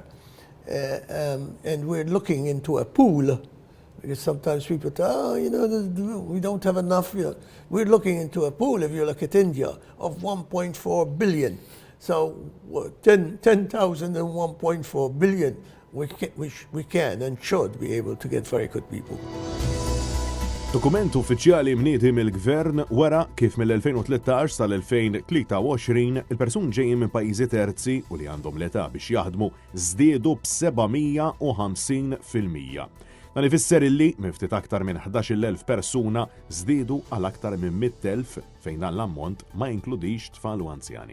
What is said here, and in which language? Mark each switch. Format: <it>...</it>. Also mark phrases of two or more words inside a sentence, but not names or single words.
<en>And we're looking into a pool, because sometimes people say, oh, you know, we don't have enough. You know. We're looking into a pool, if you look at India, of 1.4 billion. So 10,000 and 1.4 billion, we can and should be able to get very good people.</en> <mt>Dokument uffiċjali mniedi mill-Gvern wara kif mill-2013 sal-2023 il-persun ġejjin minn pajjiżi terzi u li għandhom l-età biex jaħdmu żdiedu b'750%. Dan ifisser illi miftit aktar minn 11,000 persuna żdiedu għal aktar minn 100,000 fejn dan l-ammont ma jinkludix tfal u anzjani.</mt>